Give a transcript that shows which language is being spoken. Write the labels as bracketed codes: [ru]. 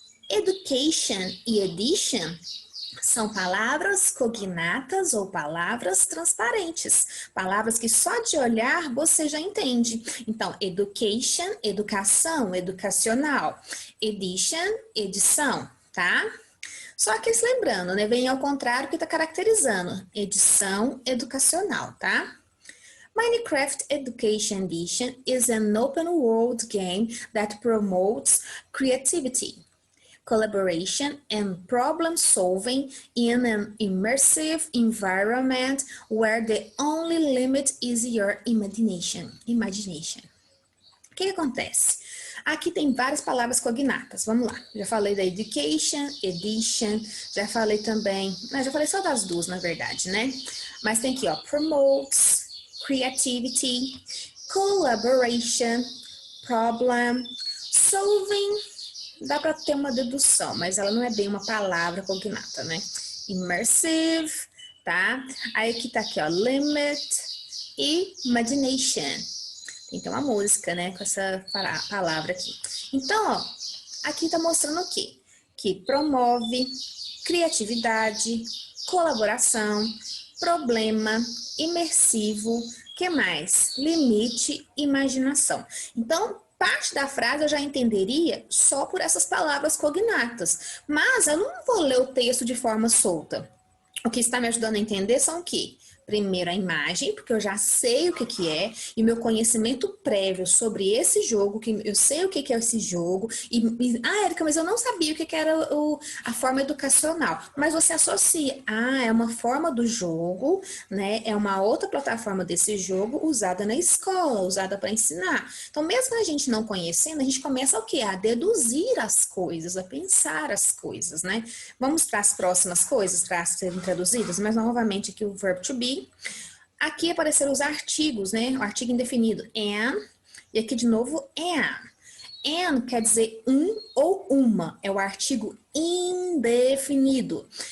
[pt] Education e edition são palavras cognatas ou palavras transparentes. Palavras que só de olhar você já entende. Então, education, educação, educacional. Edition, edição, tá? Só que se lembrando, né? Vem ao contrário que está caracterizando. Edição educacional, tá? [en] Minecraft Education Edition is an open world game that promotes creativity, collaboration, and problem solving in an immersive environment where the only limit is your imagination. [pt] O que acontece? Aqui tem várias palavras cognatas. Vamos lá. Já falei da education, edition, já falei também, já falei só das duas, na verdade, né? Mas tem aqui, ó, promotes, creativity, collaboration, problem, solving. Dá para ter uma dedução, mas ela não é bem uma palavra cognata, né? Immersive, tá? Aí aqui tá aqui, ó, limit e imagination. Tem que ter uma música, né, com essa palavra aqui. Então, ó, aqui tá mostrando o quê? Que promove criatividade, colaboração, problema, imersivo, que mais? Limite, imaginação. Então, parte da frase eu já entenderia só por essas palavras cognatas, mas eu não vou ler o texto de forma solta. O que está me ajudando a entender são o quê? Primeiro a imagem, porque eu já sei o que é, e meu conhecimento prévio sobre esse jogo, que eu sei o que é esse jogo, Érica, mas eu não sabia o que era a forma educacional. Mas você associa, é uma forma do jogo, né? É uma outra plataforma desse jogo usada na escola, usada para ensinar. Então, mesmo a gente não conhecendo, a gente começa o quê? A deduzir as coisas, a pensar as coisas, né? Vamos para as próximas coisas, para serem traduzidas, mas novamente aqui o verbo to be. Aqui apareceram os artigos, né? O artigo indefinido, an, e aqui de novo, an. An quer dizer um ou uma, é o artigo indefinido.